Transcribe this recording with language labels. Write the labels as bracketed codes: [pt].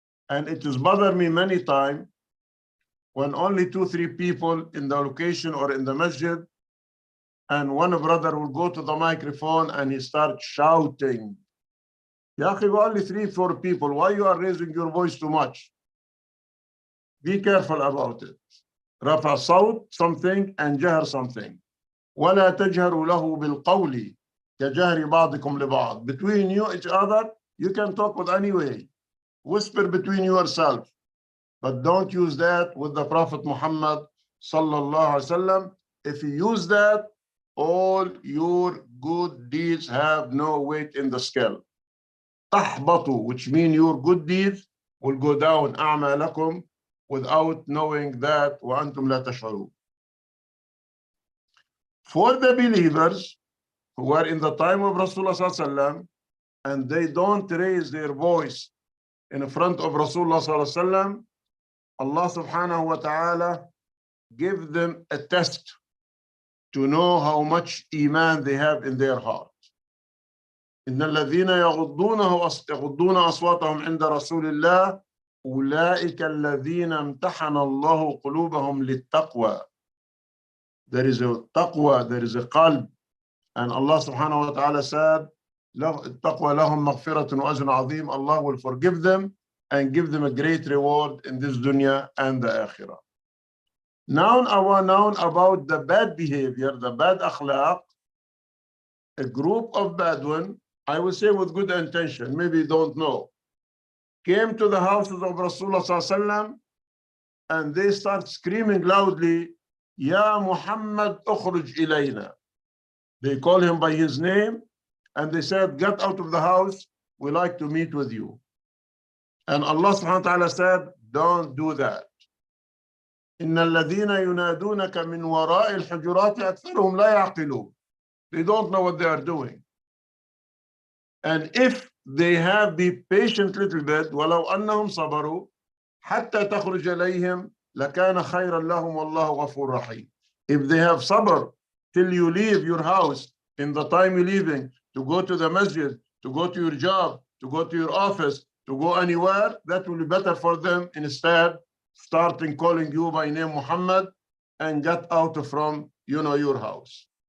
[en] And it has bothered me many times when only 2-3 people in the location or in the masjid, and one brother will go to the microphone and he starts shouting. Ya akhi, only 3-4 people, why you are raising your voice too much? Be careful about it. Rafa sawt something and jahr something. [ar] ولا تجهروا له بالقول كجهر بعضكم لبعض. [en] Between you each other, you can talk with any way. Whisper between yourself. But don't use that with the Prophet Muhammad sallallahu alaihi wasallam. If you use that, all your good deeds have no weight in the scale. [ar] تحبطوا, [en] which means your good deeds will go down [ar] أعمالكم [en] without knowing that [ar] وأنتم لا تشعرون. [en] For the believers who are in the time of Rasulullah sallallahu alaihi wasallam and they don't raise their voice in front of Rasulullah sallallahu alaihi wasallam, Allah subhanahu wa ta'ala give them a test to know how much iman they have in their heart. [ar] إن الذين يغضون أصواتهم عند رسول الله أولئك الذين امتحن الله قلوبهم للتقوى. [en] There is a taqwa, there is a qalb, and Allah subhanahu wa ta'ala said, [ar] التقوى لهم مغفرة وأجر عظيم. [en] Allah will forgive them and give them a great reward in this dunya and the akhirah. Now about the bad behavior, the bad akhlaq. A group of Bedouin, I will say with good intention, maybe you don't know, came to the houses of Rasulullah sallallahu alaihi wasallam and they start screaming loudly, [ar] Ya Muhammad ukhruj ilayna. [en] They call him by his name and they said, get out of the house, we like to meet with you. And Allah subhanahu wa ta'ala said, don't do that. [ar] إن الذين ينادونك من وراء الحجرات أكثرهم لا يعقلون. [en] They don't know what they are doing. And if they have be patient little bit, [ar] ولو أنهم صبروا حتى تخرج إليهم لكان خيرا لهم والله غفور رحيم. [en] If they have sabr till you leave your house in the time you're leaving to go to the masjid, to go to your job, to go to your office, to go anywhere, that will be better for them instead starting calling you by name Muhammad and get out from your house.